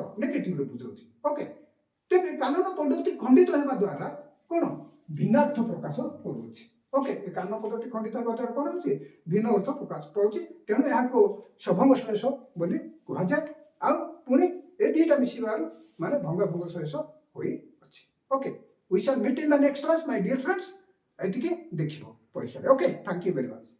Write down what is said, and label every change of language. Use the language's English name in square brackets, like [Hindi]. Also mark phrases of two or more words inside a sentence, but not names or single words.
[Odia] ନେଗେଟିଭରେ ବୁଝାଉଛି ଓକେ ତେବେ କାନନ ପଦ୍ଧତି ଖଣ୍ଡିତ ହେବା ଦ୍ୱାରା କ'ଣ ଭିନ୍ନାର୍ଥ ପ୍ରକାଶ କରୁଛି ଓକେ କାନ ପଦଟି ଖଣ୍ଡିତ ହେବା ଦ୍ୱାରା କ'ଣ ହେଉଛି ଭିନ୍ନ ଅର୍ଥ ପ୍ରକାଶ ପାଉଛି ତେଣୁ ଏହାକୁ ସଭଙ୍ଗ ଶ୍ଳେଷ ବୋଲି କୁହାଯାଏ ଆଉ ପୁଣି ଏ ଦୁଇଟା ମିଶିବାରୁ ମାନେ ଭଙ୍ଗ ଶ୍ଳେଷ ହୋଇଅଛି ଓକେ [English] we shall meet in the next class my dear friends [Odia] ଏତିକି ଦେଖିବ ପରୀକ୍ଷାରେ ଓକେ [English] thank you very much